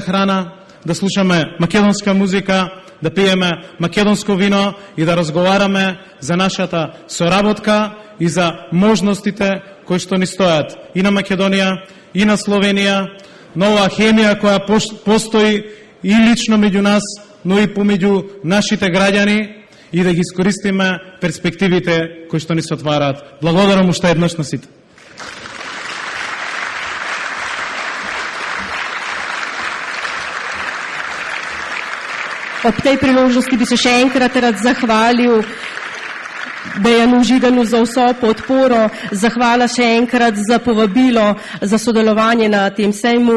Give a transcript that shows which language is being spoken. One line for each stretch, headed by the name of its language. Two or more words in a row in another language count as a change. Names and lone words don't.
Macedonian: храна, да слушаме македонска музика, да пиеме македонско вино и да разговараме за нашата соработка и за можностите кои што ни стојат и на Македонија, и на Словенија, нова хемија која постои и лично меѓу нас, но и помеѓу нашите граѓани и да ги искористиме перспективите кои што ни се отвараат. Благодарам уште еднаш на сите.
Slovenian: Ob tej priložnosti bi se še enkrat rad zahvalil Dejanu Židanu za vso podporo, zahvala še enkrat za povabilo, za sodelovanje na tem sejmu,